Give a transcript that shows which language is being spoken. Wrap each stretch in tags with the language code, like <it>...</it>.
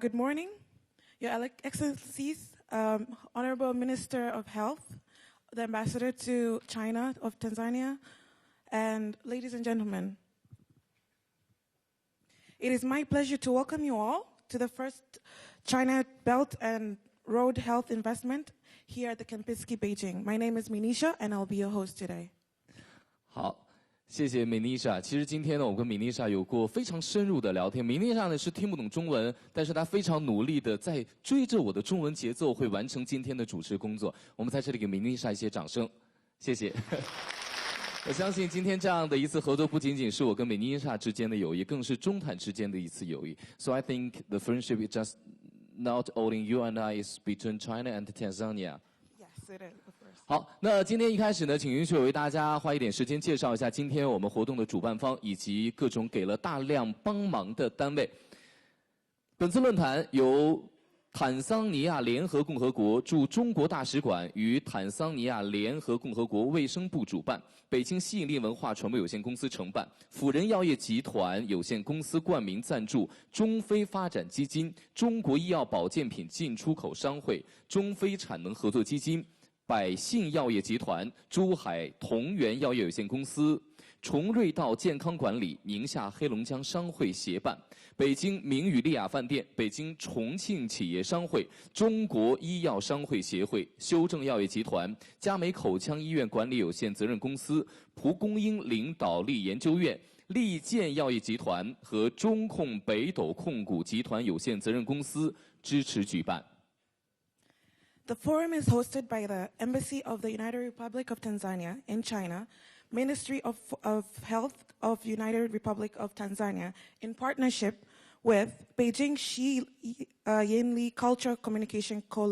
<en>Good morning, Your Excellencies, Honorable Minister of Health, the Ambassador to China of Tanzania, and ladies and gentlemen. It is my pleasure to welcome you all to the first China Belt and Road Health Investment here at the Kempinski, Beijing. My name is Minisha, and I'll be your host today.</en> <zh>好。谢谢美妮莎。其实今天呢，我跟美妮莎有过非常深入的聊天。美妮莎呢是听不懂中文，但是她非常努力的在追着我的中文节奏，会完成今天的主持工作。我们在这里给美妮莎一些掌声，谢谢。我相信今天这样的一次合作，不仅仅是我跟美妮莎之间的友谊，更是中坦之间的一次友谊。</zh> <en>So I think the friendship is just not only you and I, is between China and Tanzania. Yes, it is.</en> <zh>好，那今天一开始呢，请允许我为大家花一点时间介绍一下今天我们活动的主办方以及各种给了大量帮忙的单位。本次论坛由坦桑尼亚联合共和国驻中国大使馆与坦桑尼亚联合共和国卫生部主办，北京吸引力文化传播有限公司承办，辅仁药业集团有限公司冠名赞助，中非发展基金、中国医药保健品进出口商会、中非产能合作基金、百信药业集团、珠海同源药业有限公司、崇瑞道健康管理、宁夏黑龙江商会协办，北京明宇丽雅饭店、北京重庆企业商会、中国医药商会协会、修正药业集团、嘉美口腔医院管理有限责任公司、蒲公英领导力研究院、利健药业集团和中控北斗控股集团有限责任公司支持举办。</zh> <en>The forum is hosted by the Embassy of the United Republic of Tanzania in China, Ministry of Health of United Republic of Tanzania, in partnership with Beijing Shi Yinli Cultural Communication Co.</en>